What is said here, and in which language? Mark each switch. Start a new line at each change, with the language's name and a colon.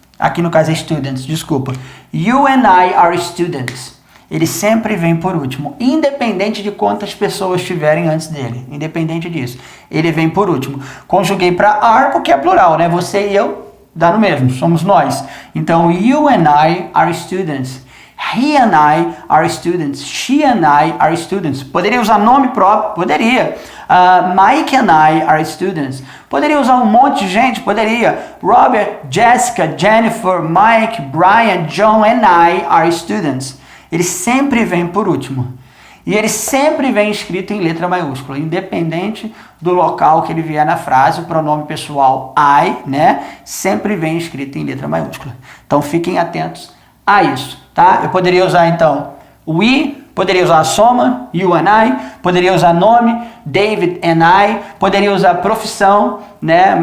Portuguese: Aqui no caso é students, desculpa.
English: You and I are students.
Portuguese: Ele sempre vem por último, independente de quantas pessoas tiverem antes dele. Independente disso, ele vem por último. Conjuguei para are porque é plural, né? Você e eu dá no mesmo, somos nós.
English: Então, you and I are students. He and I are students. She and I are students.
Portuguese: Poderia usar nome próprio? Poderia.
English: Mike and I are students.
Portuguese: Poderia usar um monte de gente? Poderia.
English: Robert, Jessica, Jennifer, Mike, Brian, John and I are students.
Portuguese: Ele sempre vem por último. E ele sempre vem escrito em letra maiúscula, independente do local que ele vier na frase. O pronome pessoal I, né, sempre vem escrito em letra maiúscula. Então fiquem atentos a isso, tá? Eu poderia usar então we, poderia usar a soma, you and I, poderia usar nome, David and I, poderia usar profissão, né?